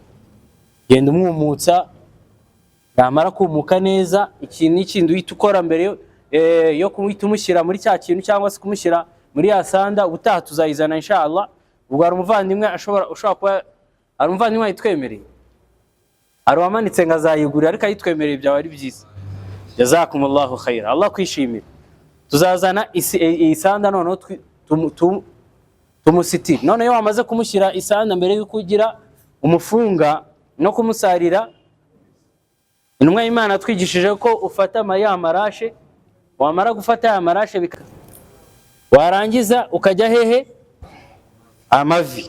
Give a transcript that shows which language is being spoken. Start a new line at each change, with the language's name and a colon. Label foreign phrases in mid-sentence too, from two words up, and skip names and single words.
Kinyarwanda: Genda umwumutsa, yamara kumuka neza. Ikintu n'ikindi uhita ukora mbere yo kumwita umushyira muri cya kintu, cyangwa se kumushyira muri ya sanda. Ubutaha tuzayizana inshallah. Ubwo hari umuvandimwe ushobora kuba ari umuvandimwe ayitwemereye, ari wamanitse ngo azayigurira, ariko ayitwemereye byaba ari byiza.
Arabic: جزاكم الله خيرا,
Kinyarwanda: Allah kwishimira. Tuzazana isanda noneho tumusitiri. None iyo wamaze kumushyira isanda, mbere yo kugira umufunga no kumusarira, intumwa y'Imana twigishije ko ufata ya marashe. Wamara gufata ya marashe, warangiza ukajya hehe, amavi.